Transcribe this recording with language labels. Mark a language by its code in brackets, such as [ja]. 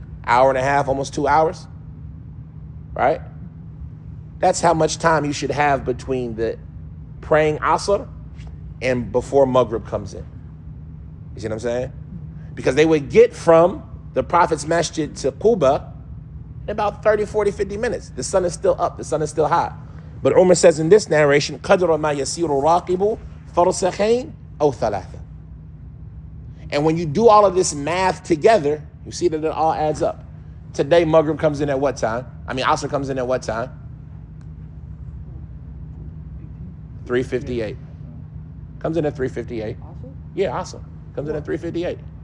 [en] Hour and a half, almost 2 hours, right? That's how much time you should have between the praying Asr and before Maghrib comes in. You see what I'm saying? Because they would get from the Prophet's masjid to Quba in about 30, 40, 50 minutes. The sun is still up. The sun is still high. But Umar says in this narration, [ar] قَدْرَ مَا يَسِيرُ الرَّاقِبُ فَرْسَخَيْنِ أَوْ ثَلَاثًا. [en] And when you do all of this math together, you see that it all adds up. Today, Maghrib comes in at what time? Asr comes in at what time? 3:58. Comes in at 3:58. Yeah, Asr. Comes in at 3:58.